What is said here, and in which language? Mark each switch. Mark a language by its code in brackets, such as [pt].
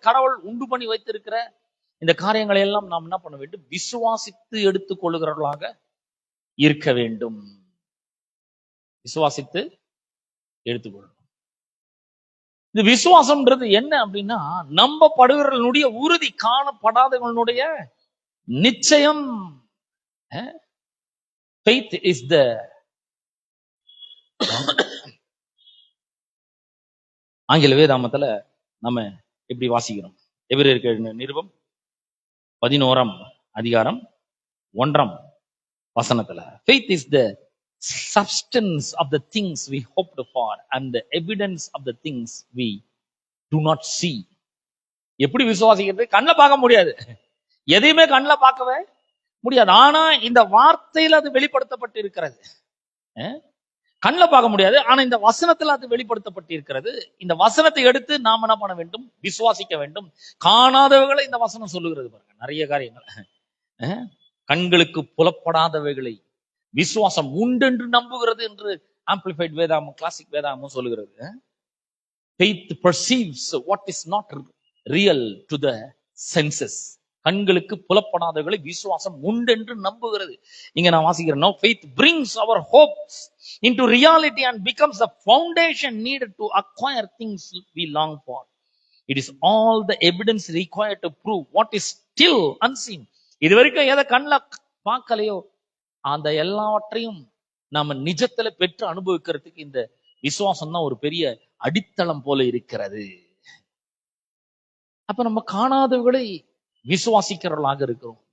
[ta] கடவுள் உண்டு பண்ணி வைத்திருக்கிற இந்த காரியங்களை எல்லாம் நாம் என்ன பண்ண வேண்டும், விசுவாசித்து எடுத்துக் கொள்ளுகிறவர்களாக இருக்க வேண்டும். விசுவாசித்து எடுத்துக்கொள்ளணும். இந்த விசுவாசம்ன்றது என்ன அப்படின்னா, நம்பப்படுகிறவர்களுடைய உறுதி, காணப்படாதவர்களுடைய நிச்சயம். [en] Faith is the [ta] ஆங்கில வேதாமத்துல நம்ம எப்படி வாசிக்கிறோம், எபிரேயருக்கு நிருபம் 11ஆம் அதிகாரம் 1ஆம் வசனத்துல, [en] Faith is the substance of the things we hoped for and the evidence of the things we do not see. [ta] எப்படி விசுவாசிக்கிறது? கண்ணில் பார்க்க முடியாது, எதையுமே கண்ணில் பார்க்கவே முடியாது. ஆனா இந்த வார்த்தையில அது வெளிப்படுத்தப்பட்டு இருக்கிறது. கண்ணில் பார்க்க முடியாது, ஆனா இந்த வசனத்துல அது வெளிப்படுத்தப்பட்டு இருக்கிறது. இந்த வசனத்தை எடுத்து நாம் என்ன பண்ண வேண்டும், விசுவாசிக்க வேண்டும். காணாதவைகளை இந்த வசனம் சொல்லுகிறது பாருங்க, நிறைய காரியங்கள். கண்களுக்கு புலப்படாதவைகளை விசுவாசம் உண்டென்று நம்புகிறது என்று ஆம்பிளிஃபைட் வேதாகமும் கிளாசிக் வேதாகமும் சொல்லுகிறது. [en] Faith perceives what is not real to the senses. [ta] கண்களுக்கு புலப்படாதவைகளை விசுவாசம் உண்டென்று நம்புகிறது. இங்க நான் வாசிக்கிறேன், [en] now faith brings our hopes into reality and becomes the foundation needed to acquire things we long for. It is all the evidence required to prove what is still unseen. [ta] இது வரைக்கும் எதை கண்ணில் பார்க்கலையோ அந்த எல்லாவற்றையும் நாம நிஜத்துல பெற்று அனுபவிக்கிறதுக்கு இந்த விசுவாசம் தான் ஒரு பெரிய அடித்தளம் போல இருக்கிறது. அப்ப நம்ம காணாதவர்களை விசுவாசிக்கிறவர்களாக இருக்கிறோம்.